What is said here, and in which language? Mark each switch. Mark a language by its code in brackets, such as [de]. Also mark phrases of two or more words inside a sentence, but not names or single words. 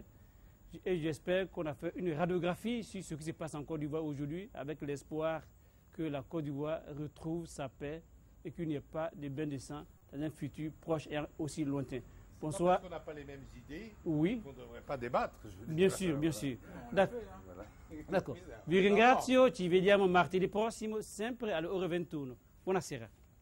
[fr] Et j'espère qu'on a fait une radiographie sur ce qui se passe en Côte d'Ivoire aujourd'hui, avec l'espoir que la Côte d'Ivoire retrouve sa paix et qu'il n'y ait pas de bain de sang dans un futur proche et aussi lointain. Bonsoir. Parce qu'on n'a pas les mêmes idées, oui, qu'on ne devrait pas débattre. Bien sûr, bien sûr. D'accord. [it] Vi ringrazio, ci vediamo martedì prossimo, sempre alle ore 21. Buonasera.